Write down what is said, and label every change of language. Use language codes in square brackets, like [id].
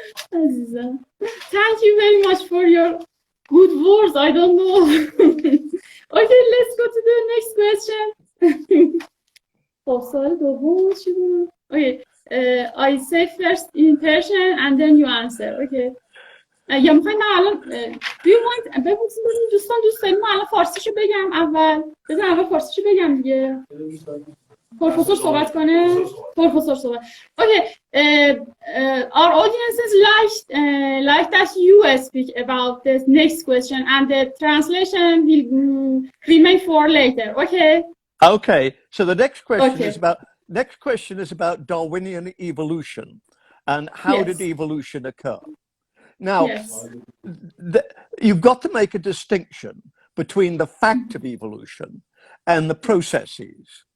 [en] Thank you very much for your good words. I don't know. Okay, let's go to the next question. Okay, I say first in Persian and then you answer. Okay. [fa] یا میخواین من الان بپرسیم دوستان دوست داریم من الان فارسیشو بگم اول فارسیشو بگم دیگه پروفسور صحبت کنه پروفسور صحبت [en] Okay, our audiences like that you speak about the next question and the translation will remain for later. Okay, so the next question is about Darwinian evolution and how did evolution occur. Now, you've got to make a distinction between the fact of evolution and the processes.